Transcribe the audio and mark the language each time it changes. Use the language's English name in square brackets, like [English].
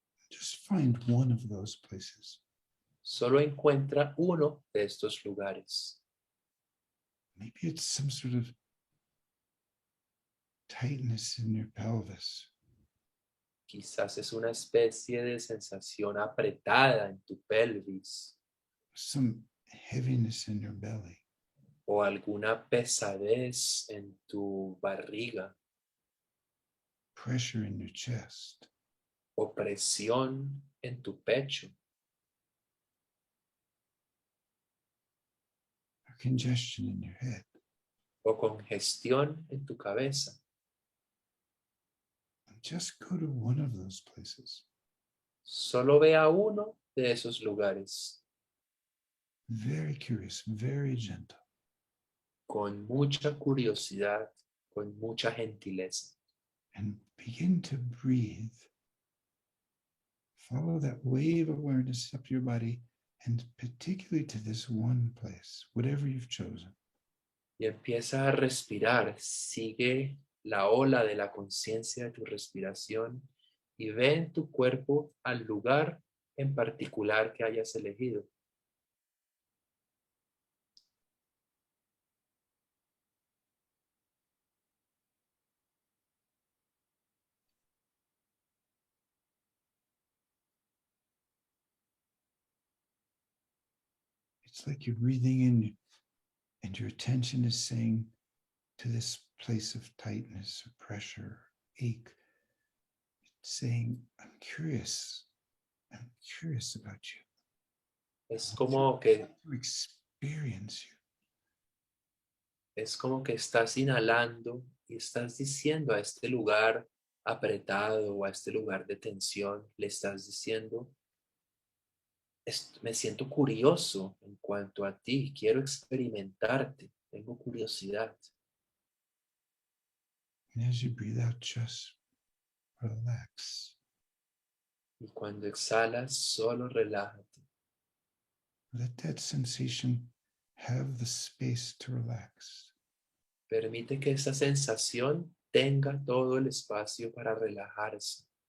[English] Just find one of those places. [Spanish] Solo encuentra uno de estos lugares. [English] Maybe it's some sort of tightness in your pelvis, [Spanish] Quizás es una especie de sensación apretada en tu pelvis [English] some heaviness in your belly, [Spanish] o alguna pesadez en tu barriga [English] pressure in your chest, [Spanish] o presión en tu pecho [English] or congestion in your head. [Spanish] o congestión en tu cabeza. [English] And just go to one of those places. [Spanish] Solo ve a uno de esos lugares [English] Very curious, very gentle. [Spanish] con mucha curiosidad, con mucha gentileza. [English] And begin to breathe. Follow that wave of awareness up your body, and particularly to this one place, whatever you've chosen. [Spanish] Y empieza a respirar, sigue la ola de la conciencia de tu respiración y ve en tu cuerpo al lugar en particular que hayas elegido. [English] It's like you're breathing in, and your attention is saying to this place of tightness or pressure, ache, it's saying, I'm curious about you. [Spanish] Es como que [English] To experience you. [Spanish] Es como que estás inhalando y estás diciendo a este lugar apretado o a este lugar de tensión, le estás diciendo, me siento curioso en cuanto a ti, quiero experimentarte, tengo curiosidad. [English] And as you breathe out, just relax. [Spanish] Y cuando exhalas, solo relájate. [English] Let that sensation have the space to relax. [Spanish] Permite que esa sensación tenga todo el espacio para relajarse.